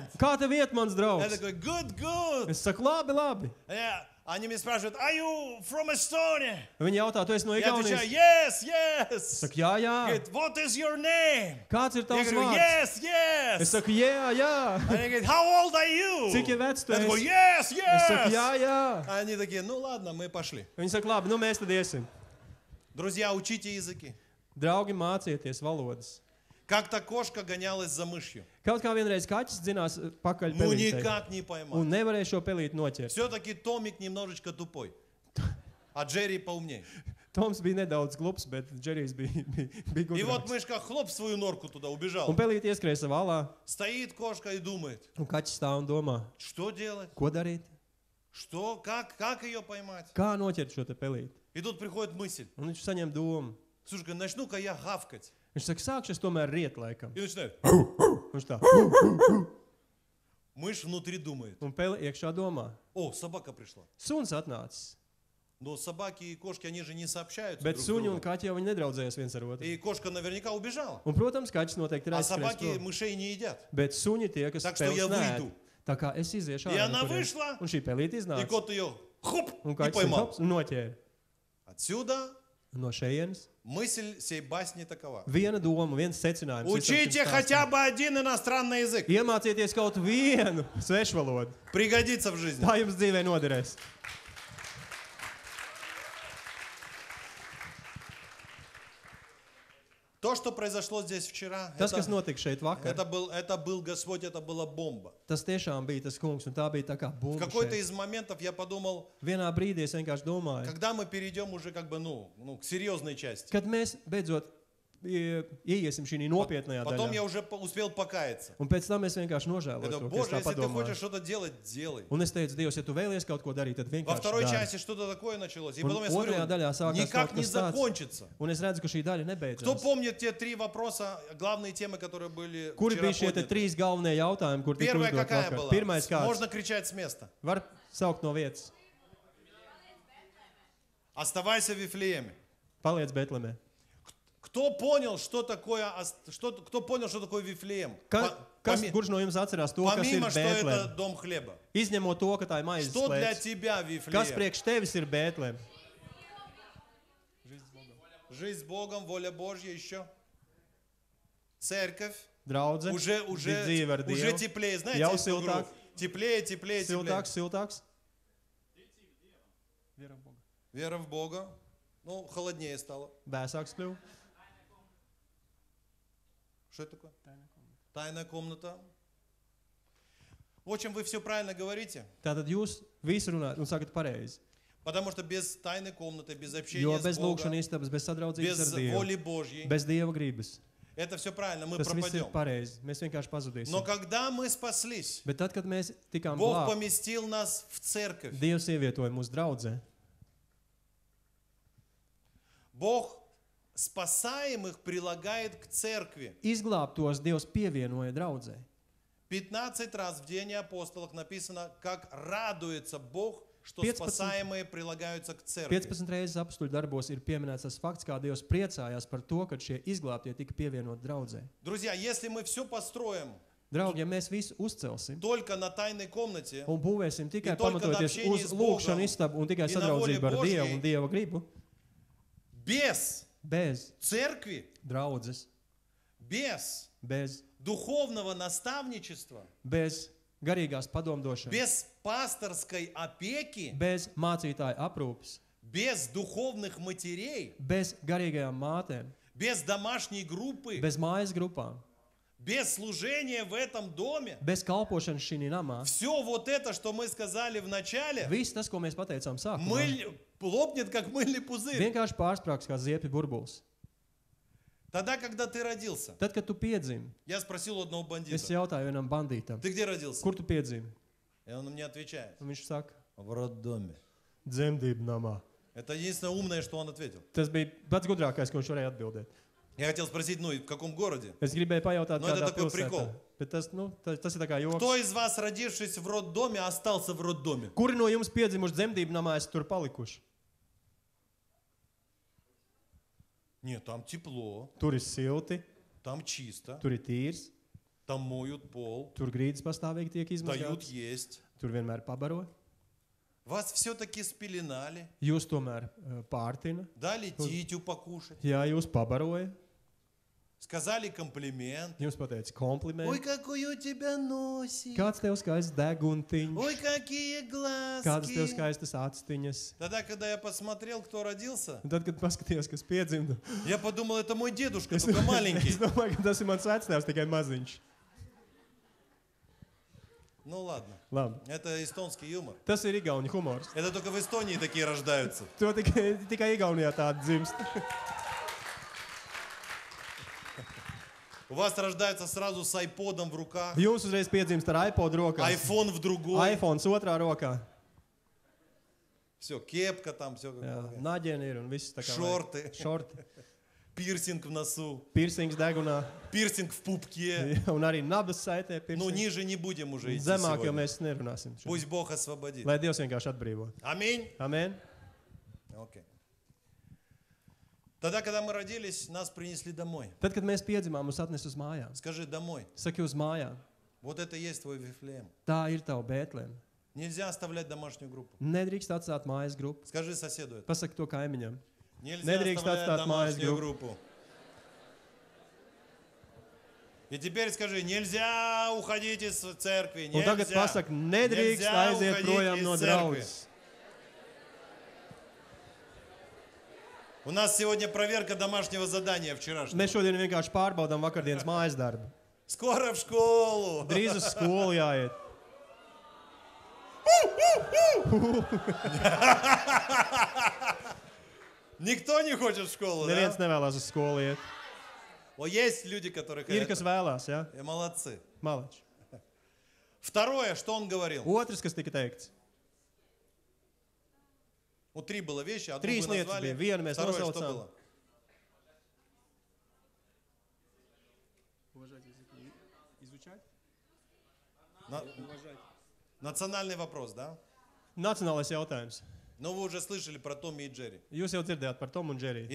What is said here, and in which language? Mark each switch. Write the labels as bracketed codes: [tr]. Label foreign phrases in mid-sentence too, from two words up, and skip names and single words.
[lv] Kā tev iet, mans [ru] Я [lv] draugs? [ru] такой, [en] good, good. [lv] Es saku, labi, labi. [ru] Они меня спрашивают, [en] are you from Estonia? [lv] Viņi jautā, tu esi no [ru] Я отвечаю, [lv] Igaunijas? [en] yes, [lv] Es [en] yes. [lv] saku, jā, jā. [ru] Говорит, [en] what is your name? [lv] Kāds ir [ru] Я [lv] tavs [ru] говорю, [lv] vārds? [en] yes, [lv] Es [en] yes. [lv] saku, jā, jā. [ru] Они говорят, [en] how old are you? [lv] Cik ir vecs tu [ru] Я такой, [lv] esi? [en] yes, [lv] Es saku, jā, [en] yes. [lv] jā. [ru] Они такие, ну ладно, мы пошли. [lv] Viņi saka, labi, nu mēs tad iesim. [ru] Друзья, учите языки. [lv] Draugi, mācieties valodas. [ru] Как-то кошка гонялась за мышью. [lv] Kaut kā vienreiz kaķis dzinās pakaļ [ru] Ну [lv] pelītei [ru] никак не [lv] un [ru] поймал. [lv] nevarēja šo pelīti noķert. [ru] Все-таки Томик немножечко тупой, а Джерри поумнее. [lv] Toms bija nedaudz glups, bet Džerijs bija [ru] И вот [lv] gudrāks. [ru] мышка хлоп в свою норку туда убежала. [lv] Un pelīti ieskrēja savā alā, [ru] Стоит кошка и думает, [lv] un kaķis stāv un domā, [ru] что делать? [lv] ko darīt? [ru] Что? Как ее поймать? [lv] Kā noķert šo te pelīti? [ru] И тут приходит мысль. [lv] Un viņš saņem domu. [ru] Слушай, начну-ка я гавкать. [lv] Viņš saka, sākšu es tomēr riet laikam. [ru] И начинает. [lv] Viņš tā, [ru] Мышь внутри думает. [lv] un peli iekšā domā. [ru] О, собака пришла. [lv] Suns atnācis. [ru] Но собаки и кошки, они же не сообщаются [lv] Bet [ru] друг с [lv] suņi un [ru] другом. [lv] kaķi jau viņi nedraudzējās viens ar otru. [ru] И кошка наверняка убежала. [lv] Un, protams, kaķis noteikti ir [ru] А [lv] aizskrējis [ru] собаки [lv] prom. [ru] мышей не едят. [lv] Bet suņi tie, kas [ru] Так что я [lv] peles neēd. [ru] выйду. [lv] Tā kā es iziešu [ru] И [lv] ārā. [ru] она [lv] no turienes. [ru] вышла, [lv] Un šī pelīte [ru] и [lv] iznāca. [ru] кот ее хоп, [lv] Un [ru] и [lv] kaķis [ru] поймал. [lv] hops, un noķēra. [ru] Отсюда [lv] No šejienes [ru] мысль сей басни такова. [lv] viena doma, viens secinājums. [ru] Учите хотя бы один иностранный язык. [lv] Iemācieties kaut vienu svešvalodu. [ru] Пригодится в жизни. [lv] Tā jums dzīvē noderēs. [ru] То, что произошло здесь вчера, [lv] Tas, kas notika šeit vakar, [ru] это был Господь, это была бомба. [lv] tas tiešām bija tas kungs, un tā bija tā kā [ru] В [lv] bumba [ru] какой-то [lv] šeit. [ru] из моментов я подумал, [lv] Vienā brīdī es vienkārši domāju, [ru] когда мы перейдем уже как бы, к серьезной части. [lv] kad mēs beidzot ieiesim šī nopietnajā [ru] Потом я [lv] daļā. [ru] уже успел покаяться. [lv] Un pēc tam es vienkārši [ru] Я [lv] nožēloju [ru] думаю, [lv] to, ka es [ru] Боже, [lv] tā [ru] если ты [lv] padomāju. [ru] хочешь что-то делать, делай. [lv] Un es teicu, Dievs, ja tu vēlies kaut ko darīt, tad [ru] Во [lv] vienkārši [ru] второй [lv] dari. [ru] части что-то такое началось. И [lv] Un [ru] потом я смотрю, [lv] otrajā daļā sākās [ru] никак [lv] kaut [ru] не [lv] kas tāds. [ru] закончится. [lv] Un es redzu, ka šī daļa [ru] Кто [lv] nebeidzas. [ru] помнит те три вопроса, главные темы, которые были [lv] Kuri [ru] вчера [lv] bija šie te [ru] подняты? [lv] trīs galvenie jautājumi, kur tika [ru] Первая [lv] uzdot [ru] какая [lv] vakar? [ru] была? [lv] Pirmais kāds? [ru] Можно кричать с места. [lv] Var saukt no vietas. [ru] Оставайся в Вифлееме. [lv] Paliec Betlemē. [ru] Кто понял, что такое Вифлеем? [lv] Kurš no jums atcerās to, kas ir [ru] Помимо, что это [lv] Bētleme? [ru] дом хлеба. [lv] Izņemot to, ka tā ir maizes [ru] Что для [lv] slēpts. [ru] тебя [lv] Kas [ru] Вифлеем? [lv] priekš tevis ir Bētleme? [ru] Жизнь с Богом, воля Божья еще. Церковь. [lv] Draudze, [ru] Уже [lv] dzīve ar [ru] уже [lv] Dievu. [ru] теплее. Знаете, [lv] Jau [ru] эту игру? [lv] siltāk. [ru] Теплее, теплее, теплее. [lv] Siltāks, siltāks. [ru] Вера в Бога. Ну, холоднее стало. [lv] Vēsāks kļuva. [ru] Что это такое? Тайная комната. В общем, вы все правильно говорите. [lv] Tātad jūs visu runājat un sakat pareizi. [ru] Потому что без tайной комнаты, без общения [lv] Jo [ru] с [lv] bez [ru] Богом, [lv] lūkšanas istabas, bez sadraudzības [ru] без [lv] ar Dievu, [ru] воли Божьей, [lv] bez Dieva gribas, [ru] это все правильно, мы [lv] tas viss ir [ru] пропадем. [lv] pareizi. Mēs vienkārši pazudīsim. [ru] Но когда мы спаслись, [lv] Bet tad, kad mēs tikām [ru] Бог [lv] glābti, [ru] поместил нас в церковь. [lv] Dievs ievietoja mūsu draudzē. [ru] Бог спасаемых прилагает к церкви. [lv] Izglābtos Dievs pievienoja draudzē. [ru] 15 раз в Деянии апостолов написано, как радуется Бог, что 15 спасаемые прилагаются к церкви. [lv] 15 reizes apstuļu darbos ir pieminēts tas fakts, kā Dievs priecājās par to, ka šie izglābtie tika pievienoti draudzē. [ru] Друзья, если мы все построим [lv] Draugi, ja mēs visu uzcelsim [ru] только на тайной комнате [lv] un būvēsim tikai [ru] И только на [lv] pamatoties [ru] общении [lv] uz [ru] с Богом [lv] lūkšanu istabu un tikai [ru] и на воле [lv] sadraudzību ar [ru] Божьей, [lv] Dievu un Dieva gribu, [ru] без [lv] bez [ru] церкви, [lv] draudzes, [ru] без [lv] bez [ru] духовного наставничества, [lv] garīgās padomdošanas, [ru] без пасторской опеки, [lv] bez mācītāja aprūpes, [ru] без духовных матерей, [lv] bez garīgajām mātēm, [ru] без домашней группы, [lv] bez mājas grupām, [ru] без служения в этом доме, [lv] bez kalpošanas šī namā, [ru] все вот это, что мы сказали в начале, [lv] viss tas, ko mēs pateicām sākumā, [ru] лопнет, как мыльный пузырь. [lv] vienkārši pārsprāgs kā ziepju burbulis. [ru] Тогда, когда ты родился, [lv] Tad, kad tu piedzimi, [ru] я sпросил у одного [lv] es [ru] бандита, [lv] jautāju vienam bandītam, [ru] ты где родился? [lv] kur tu piedzimi? [ru] И он мне отвечает, [lv] Un viņš saka, [ru] в роддоме. [lv] dzemdību namā. [ru] Это единственное умное, что он ответил. [lv] Tas bija pats gudrākais, ko viņš varēja atbildēt. [ru] Я хотел спросить, ну и в каком городе? [lv] Es gribēju pajautāt, [ru] Nu, это [lv] kādā [ru] такой [lv] pilsētā. [ru] прикол. [lv] Bet tas ir tā kā joks. [ru] Кто из вас, родившись в роддоме, остался в роддоме? [lv] Kuri no jums piedzimuši dzemdību namā, esat tur palikuši? [ru] Нет, там тепло, [lv] Tur ir silti, [ru] там чисто, [lv] tur ir tīrs, [ru] там моют пол, [lv] tur grīdas pastāvīgi tiek [ru] дают [lv] izmantotas, [ru] есть. [lv] tur vienmēr pabaro. [ru] Вас все-таки спеленали, [lv] Jūs tomēr pārtina. [ru] дали титю покушать, [lv] Jā, jūs pabaroja, [ru] сказали комплимент. [lv] jums pateica [ru] Ой, [lv] komplimentu. [ru] какой у тебя носик, [lv] Kāds tev skaists deguntiņš, [ru] ой, какие [lv] kādas tev [ru] глазки. [lv] skaistas actiņas. [ru] Тогда, когда я посмотрел, кто родился, [lv] Un tad, kad paskatījos, kas piedzimta, [ru] я подумал, это мой дедушка, [lv] es, [ru] только [lv] es [ru] маленький. [lv] domāju, ka tas ir mans vectēvs, tikai maziņš. [ru] Ну ладно, [lv] Labi. [ru] это эстонский юмор. [lv] Tas ir igauņu humors. [ru] Это только в Эстонии такие рождаются. [lv] To tikai Igaunijā tāda dzimst. [ru] У вас рождается сразу с айподом в руках, [lv] Jūs uzreiz piedzimst ar iPod rokā, [ru] айфон в другой. [lv] iPhone otrā rokā. [ru] Все, кепка там, все [lv] Jā, naģeni ir un viss tā kā Šorti. Šorti. [ru] пирсинг в носу, [lv] Piercings degunā. [ru] пирсинг в пупке. [lv] Un arī nabas saitē [ru] Ну, [lv] piercings. [ru] ниже не будем уже идти [lv] Zemāk, jo [ru] сегодня. [lv] mēs nerunāsim. šodien. [ru] Пусть Бог освободит. [lv] Lai Dievs vienkārši atbrīvo. [ru] Аминь. [lv] Amen. [ru] Окей. Тогда, когда мы родились, нас принесли домой. [lv] Tad, kad mēs piedzimām, mūs atnes uz mājām. [ru] Скажи домой. [lv] Saki uz mājām. [ru] Вот это и есть твой Вифлеем. [lv] Tā ir tava Bētlēm. [ru] Нельзя оставлять домашнюю группу. [lv] Nedrīkst atstāt mājas grupu. [ru] Скажи соседу это. [lv] Pasaki to kaimiņam. [ru] Нельзя [lv] Недrīkst [ru] оставлять [lv] atstāt mājas [ru] домашнюю [lv] grupu. [ru] группу. И теперь скажи, нельзя уходить из церкви. [lv] Un tagad [ru] Нельзя. [lv] pasaki, nedrīkst [ru] Нельзя [lv] aiziet [ru] уходить [lv] projām [ru] из [lv] no [ru] церкви. [lv] draudzes. [ru] У нас сегодня проверка домашнего задания вчерашнего. [lv] Mēs šodien vienkārši pārbaudām vakardienas mājas darbu. [ru] Скоро в школу. [lv] Drīz uz skolu jāiet. [ru] Никто не хочет в школу, да? [lv] Neviens nevēlas uz skolu iet. [ru] О, есть люди, которые [lv] Ir, kas [ru] хотят. [lv] vēlās, jā? [ru] Молодцы. [lv] Malači. [ru] Второе, что он говорил. [lv] Otrs, kas tika teikts. [ru] Вот три было вещи, одну [lv] Trīs [ru] вы [lv] lietas [ru] назвали. [lv] bija. Vienu mēs [ru] Второе, что [lv] nosaucām. [ru] было? На- Национальный вопрос, да? [lv] Nacionālais jautājums. [ru] Но вы уже слышали про Томми и Джерри. [lv] Jūs jau dzirdējāt par Tomu un Džeriju.